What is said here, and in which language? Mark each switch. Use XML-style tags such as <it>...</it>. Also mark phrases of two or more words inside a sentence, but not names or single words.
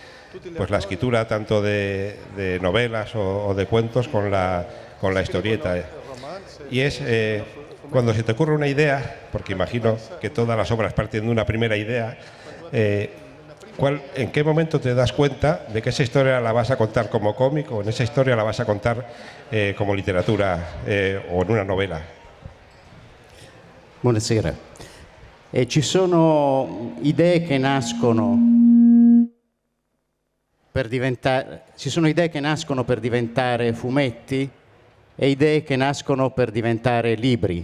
<es>la escritura tanto de novelas o de cuentos con la historieta, y es cuando se te ocurre una idea, porque imagino que todas las obras parten de una primera idea, ¿en qué momento te das cuenta de que esa historia la vas a contar como cómic, o en esa historia la vas a contar como literatura o en una novela?</es> <it>Buonasera. Ci sono idee che nascono per diventare fumetti e idee che nascono per diventare libri.</it>